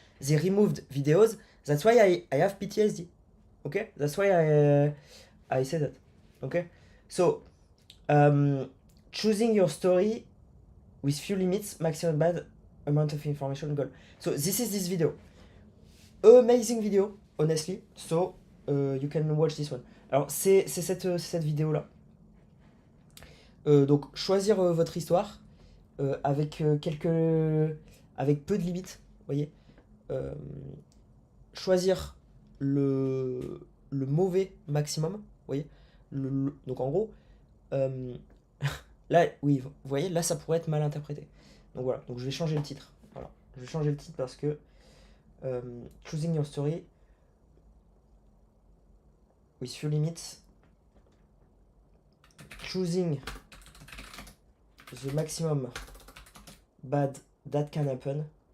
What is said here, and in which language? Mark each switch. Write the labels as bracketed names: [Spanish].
[English] They removed videos. That's why I have PTSD. Okay, that's why I say that. Okay, so choosing your story with few limits, maximum bad amount of information goal. So this is this video. Amazing video, honestly. So you can watch this one. [French] Alors c'est cette vidéo là. Donc choisir votre histoire avec avec peu de limites, voyez. Choisir le mauvais maximum, voyez. Donc en gros, là, oui, vous voyez, là ça pourrait être mal interprété. Donc voilà, donc je vais changer le titre. Voilà, je vais changer le titre parce que [English] Choosing your story with few limits. Choosing the maximum bad that can happen.